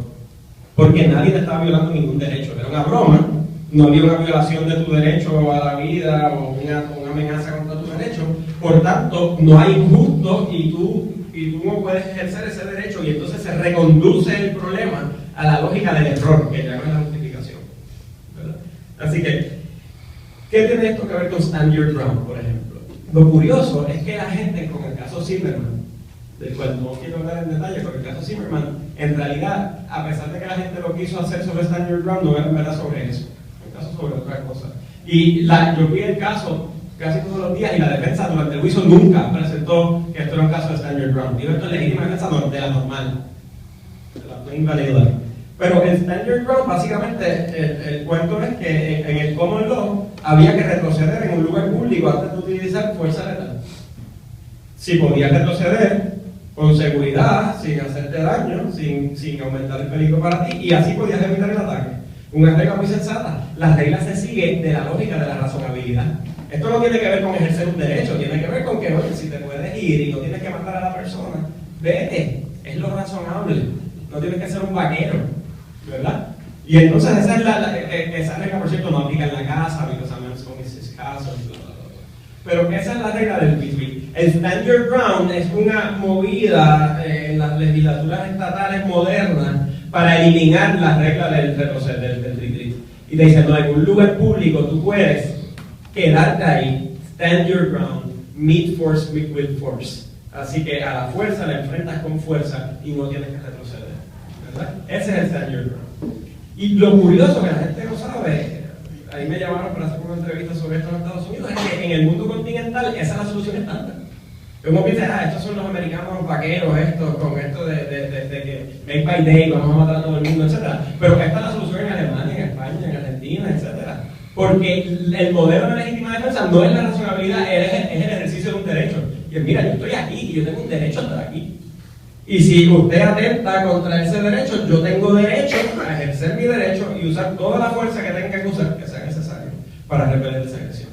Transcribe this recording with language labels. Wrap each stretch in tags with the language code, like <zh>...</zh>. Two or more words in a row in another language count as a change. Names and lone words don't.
<es>Porque nadie te estaba violando ningún derecho, era una broma, no había una violación de tu derecho a la vida o una amenaza contra tu derecho, por tanto no hay injusto y tú no puedes ejercer ese derecho y entonces se reconduce el problema a la lógica del error, que ya no es la justificación, ¿verdad? Así que, ¿qué tiene esto que ver con</es> <en>stand your ground,</en> <es>por ejemplo? Lo curioso es que la gente, con el caso Zimmerman, del cual no quiero hablar en detalle, pero el caso Zimmerman, en realidad, a pesar de que la gente lo quiso hacer sobre</es> <en>stand your ground,</en> <es>no era en verdad sobre eso, el caso sobre otra cosa. Y yo vi el caso casi todos los días y la defensa durante el juicio nunca presentó que esto era un caso de</es> <en>stand your ground.</en> <es>Digo, esto es legítima defensa de la normal, de la</es> <en>plain vanilla.</en> <es>Pero el</es> <en>stand your ground,</en> <es>básicamente, el cuento es que en el</es> <en>common law</en> <es>había que retroceder en un lugar público antes de utilizar fuerza letal. Si podías retroceder con seguridad, sin hacerte daño, sin aumentar el peligro para ti, y así podías evitar el ataque. Una regla muy sensata. Las reglas se siguen de la lógica de la razonabilidad. Esto no tiene que ver con ejercer un derecho, tiene que ver con que, oye, si te puedes ir y no tienes que matar a la persona, vete, es lo razonable, no tienes que ser un vaquero, ¿verdad? Y entonces esa regla, por cierto, no aplica en la casa,</es> <en>because I'm not going to his</en> <es>casa, pero esa es la regla del retreat. El</es> <en>stand your ground</en> <es>es una movida en las legislaturas estatales modernas para eliminar la regla del retroceder, del retreat. Y te dicen, no, en un lugar público tú puedes quedarte ahí,</es> <en>stand your ground, meet force with force.</en> <es>Así que a la fuerza la enfrentas con fuerza y no tienes que retroceder, ¿verdad? Ese es el</es> <en>stand your ground.</en> <es>Y lo curioso que la gente no sabe, ahí me llamaron para hacer una entrevista sobre esto en Estados Unidos, es que en el mundo continental esa es la solución estándar. Uno piensa, estos son los americanos vaqueros, con esto de que</es> <en>make by day,</en> <es>vamos a matar a todo el mundo, etc. Pero esta es la solución en Alemania, en España, en Argentina, etc. Porque el modelo de legítima defensa no es la razonabilidad, es el ejercicio de un derecho. Y mira, yo estoy aquí y yo tengo un derecho a estar aquí. Y si usted atenta contra ese derecho, yo tengo derecho a ejercer mi derecho y usar toda la fuerza que tenga que usar, que sea necesario, para repeler esa agresión.</es>